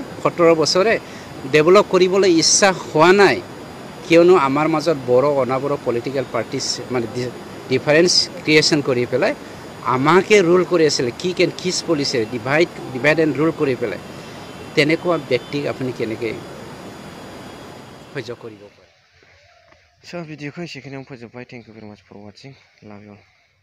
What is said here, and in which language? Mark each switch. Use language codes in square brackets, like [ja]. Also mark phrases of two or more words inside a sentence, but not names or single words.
[as] 17 বছৰে ডেভেলপ কৰিবলৈ ইচ্ছা হোৱা নাই, কিয়নো আমাৰ মাজত বড়ো অনাবড়ো পলিটিকেল পাৰ্টিছ মানে ডিফাৰেঞ্চ ক্ৰিয়েশ্যন কৰি পেলাই আমাকে ৰুল কৰি আছিলে, কিছ পলিচি ডিভাইড এণ্ড ৰুল কৰি পেলাই। তেনেকুৱা ব্যক্তিক আপুনি কেনেকৈ সহ্য কৰিব পাৰে? [brx] ভিডিঅ'खौ एसेखिनियावनो फोजोबबाय। [en] Thank you very much for watching. Love you all.